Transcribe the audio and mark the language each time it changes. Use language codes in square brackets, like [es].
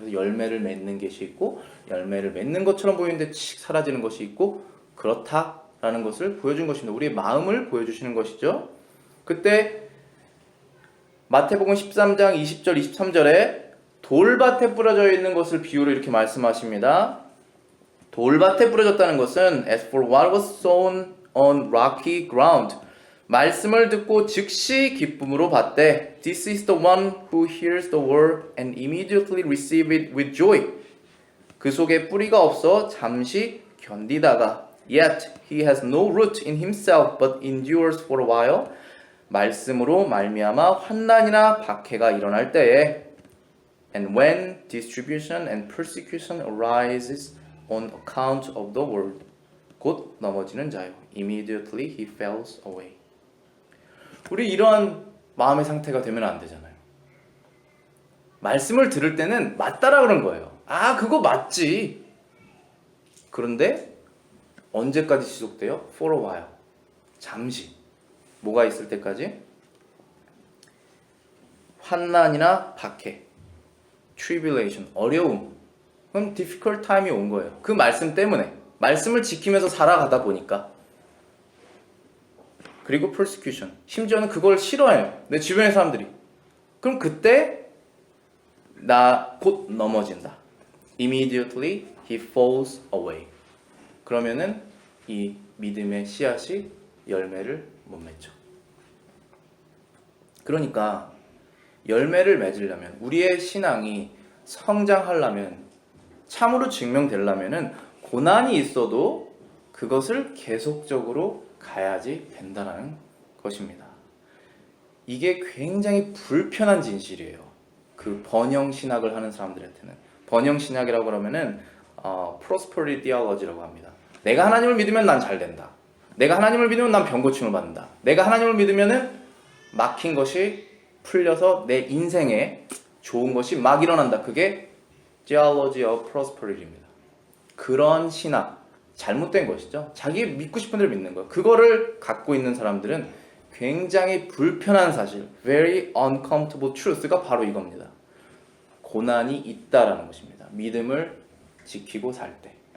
[ko] 그래서 열매를 맺는 것이 있고 열매를 맺는 것처럼 보이는데 칙 사라지는 것이 있고 그렇다라는 것을 보여준 것입니다. 우리의 마음을 보여주시는 것이죠. 그때 마태복음 13장 20절 23절에 돌밭에 뿌려져 있는 것을 비유로 이렇게 말씀하십니다. 돌밭에 뿌려졌다는 것은 [en] as for what was sown on rocky ground [ko] 말씀을 듣고 즉시 기쁨으로 받되 [en] this is the one who hears the word and immediately receive it with joy [ko] 그 속에 뿌리가 없어 잠시 견디다가 [en] yet he has no root in himself but endures for a while [ko] 말씀으로 말미암아 환난이나 박해가 일어날 때에 [en] and when distribution and persecution arises on account of the word [ko] 곧 넘어지는 자요 [en] immediately he falls away [ko] 우리 이러한 마음의 상태가 되면 안 되잖아요. 말씀을 들을 때는 맞다라 그런 거예요. 아 그거 맞지. 그런데 언제까지 지속돼요? [en] For a while [ko] 잠시 뭐가 있을 때까지? 환난이나 박해 tribulation 어려움 그럼 [en] difficult time [ko] 이 온 거예요. 그 말씀 때문에 말씀을 지키면서 살아가다 보니까 그리고 persecution 심지어는 그걸 싫어해요. 내 주변의 사람들이. 그럼 그때 나 곧 넘어진다. [en] Immediately he falls away. [ko] 그러면은 이 믿음의 씨앗이 열매를 못 맺죠. 그러니까 열매를 맺으려면 우리의 신앙이 성장하려면 참으로 증명되려면은 고난이 있어도 그것을 계속적으로 가야지 된다는 것입니다. 이게 굉장히 불편한 진실이에요. 그 번영 신학을 하는 사람들한테는 번영 신학이라고 그러면은 prosperity theology라고 합니다. 내가 하나님을 믿으면 난 잘 된다. 내가 하나님을 믿으면 난 병 고침을 받는다. 내가 하나님을 믿으면은 막힌 것이 풀려서 내 인생에 좋은 것이 막 일어난다. 그게 theology of prosperity입니다. 그런 신학 잘못된 것이죠. 자기 믿고 싶은 대로 믿는 거예요. 그거를 갖고 있는 사람들은 굉장히 불편한 사실, [en] very uncomfortable truth [ko] 가 바로 이겁니다. 고난이 있다라는 것입니다. 믿음을 지키고 살 때.